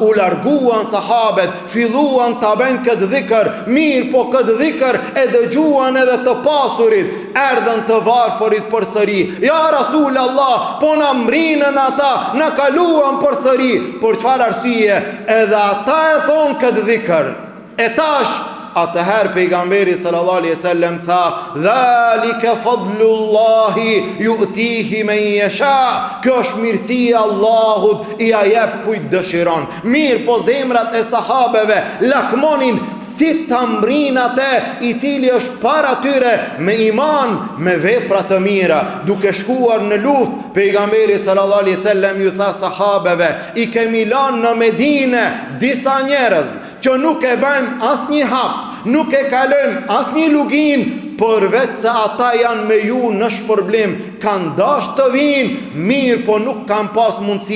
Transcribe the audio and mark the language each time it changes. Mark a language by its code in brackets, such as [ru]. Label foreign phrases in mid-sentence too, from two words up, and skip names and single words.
[sq] U larguan sahabet, filluan ta bëjnë këtë dhikr, mirë po këtë dhikr e dëgjuan edhe të pasurit, erdhën të varfërit përsëri. [ar] يا رسول الله, [sq] po na mbrinën ata, na kaluan përsëri. Por çfarë arsye? Edhe ata e thonë këtë dhikr. E tash, atëherë pejgamberi [ar] صلى الله عليه وسلم [sq] tha, [ar] ذلك فضل الله يؤتيه من يشاء. [sq] Kjo është mirësia e Allahut, i jep kujt dëshiron. Mirë po zemrat e sahabeve lakmonin si ta mbrin atë i cili është para tyre me iman, me vepra të mira. Duke shkuar në luftë, pejgamberi [ar] صلى الله عليه وسلم [sq] ju tha sahabeve, i kemi lanë në Medinë disa njerëz që nuk e bëjnë asnjë hap, nuk e kalojnë asnjë lugin, përveç se ata janë me ju në shpërblim, kanë dashur të vinë, mirë po nuk kanë pas mundësi.